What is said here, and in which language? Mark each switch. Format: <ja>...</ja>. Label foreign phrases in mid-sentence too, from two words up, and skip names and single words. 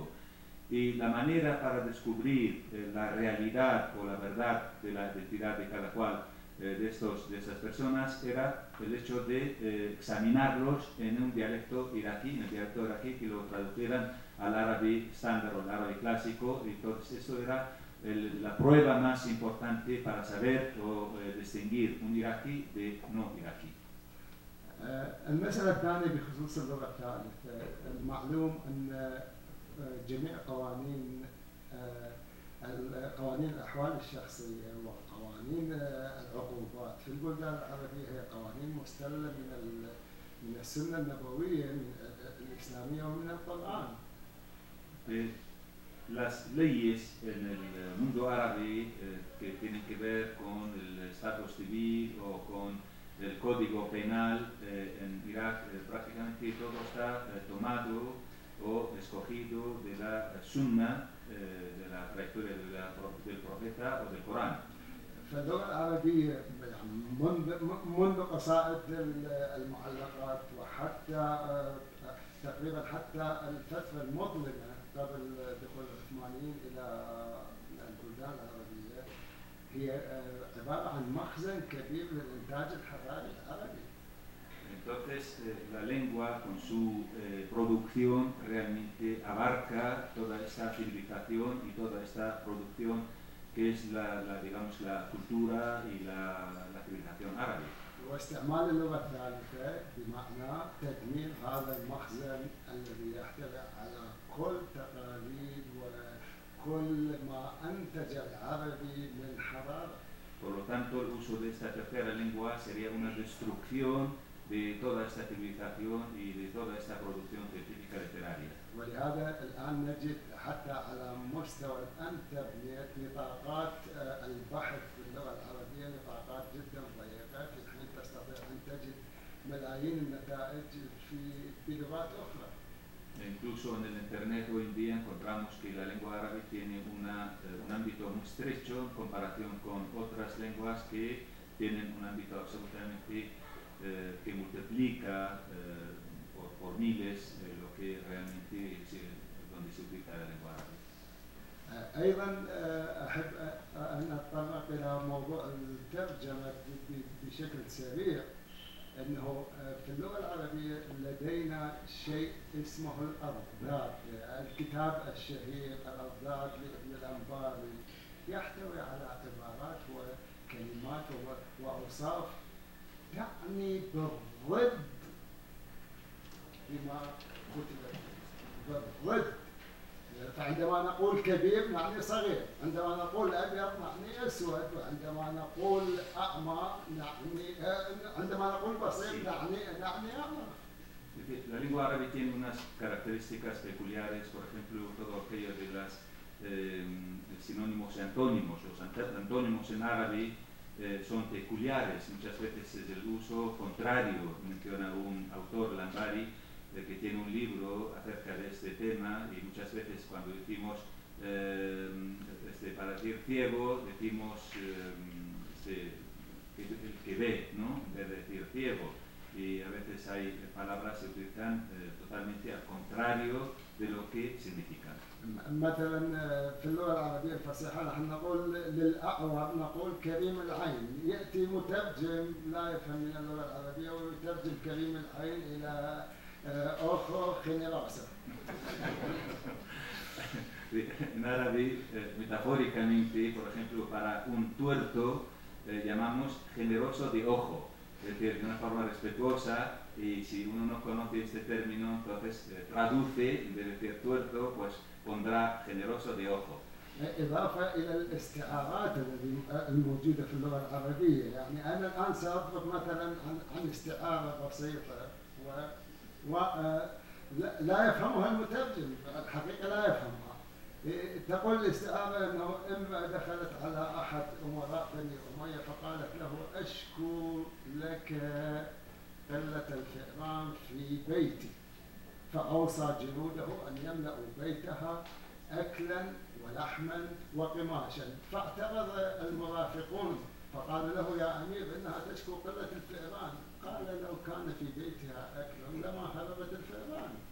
<es>Y la manera para descubrir la realidad o la verdad de la identidad de cada cual de esas personas era el hecho de examinarlos en un dialecto iraquí, que lo tradujeran al árabe estándar o al árabe clásico. Entonces eso era la prueba más importante para saber o distinguir un iraquí de no iraquí.</es> <ar>المسألة الثانية بخصوص اللغة الثالثة، المعلوم أن جميع قوانين الأحوال الشخصية وقوانين العقوبات في البلدان العربية هي قوانين مستلة من السنة النبوية الإسلامية ومن القرآن.</ar> <es>Las leyes en el mundo árabe que tienen que ver con el estado civil o con el código penal en Irak, prácticamente todo está tomado o escogido de la sunna, de la trayectoria del profeta o del Corán.</es> <ar>فاللغة العربية منذ قصائد المعلقات وحتى تقريبا حتى الفترة المظلمة قبل دخول العثمانيين إلى البلدان العربية هي عبارة عن مخزن كبير للإنتاج الحضاري العربي.</ar> <es>Entonces, la lengua con su producción realmente abarca toda esta civilización y toda esta producción que es digamos, la cultura y la civilización árabe.</es> <ar>واستعمال اللغة الثالثة بمعنى تدمير هذا المخزن الذي يحتوي على كل تقاليد وكل ما أنتج العربي من حضارة.</ar> <es>Por lo tanto, el uso de esta tercera lengua sería una destrucción de toda esta civilización y de toda esta producción científica literaria.</es> <ar>ولهذا الآن نجد حتى على مستوى الإنترنت نطاقات البحث في اللغة العربية نطاقات جدا ضيقة، في حين تستطيع أن تجد ملايين النتائج بلغات أخرى.</ar> <es>Incluso en el Internet hoy en día encontramos que la lengua árabe tiene un ámbito muy estrecho en comparación con otras lenguas que tienen un ámbito absolutamente que multiplica por miles lo que realmente donde se utiliza la lengua árabe.</es> <ar>أيضا أحب أن أتطرق إلى موضوع الترجمة بشكل سريع، أنه في اللغة العربية لدينا شيء اسمه الأضداد، الكتاب الشهير الأضداد لابن الأنباري يحتوي على عبارات وكلمات وأوصاف تعني بالضد بما كتب بالضد. فعندما نقول كبير نعني صغير، عندما نقول أبيض نعني أسود، وعندما نقول أعمى نعني عندما نقول بصير نعني أعمى.</ar> <es>La lengua árabe tiene unas características peculiares, por ejemplo, todo aquello de las sinónimos y antónimos. Los antónimos en árabe son peculiares, muchas veces es el uso contrario. Menciona un autor, Lambari, que tiene un libro acerca de este tema, y muchas veces cuando decimos para decir ciego, decimos el que ve, ¿no? En vez de decir ciego. Y a veces hay palabras que se utilizan totalmente al contrario de lo que significan.</es> <ar>مثلا في اللغة العربية الفصيحة نحن نقول للأعور نقول كريم العين، يأتي مترجم لا يفهم من اللغة العربية ويترجم كريم العين إلى</ar> <es>ojo generoso. En árabe, metafóricamente, por ejemplo, para un tuerto llamamos generoso de ojo, es decir, de una forma respetuosa, y si uno no conoce este término, entonces traduce, en vez de decir tuerto, pues pondrá generoso de ojo.</es> <ar>إضافة إلى الاستعارات الموجودة في اللغة العربية، يعني أنا الآن سأضرب مثلا عن استعارة بسيطة لا يفهمها المترجم، الحقيقة لا يفهمها. تقول الاستعارة أنه امرأة دخلت على أحد أمراء بني أمية فقالت له أشكو لك قلة الفئران في بيتي، فأوصى جنوده أن يملأوا بيتها أكلا ولحما وقماشا، فاعترض المرافقون فقال له يا أمير إنها تشكو قلة الفئران، قال لو كان في بيتها أكل لما هربت الفئران.</ar>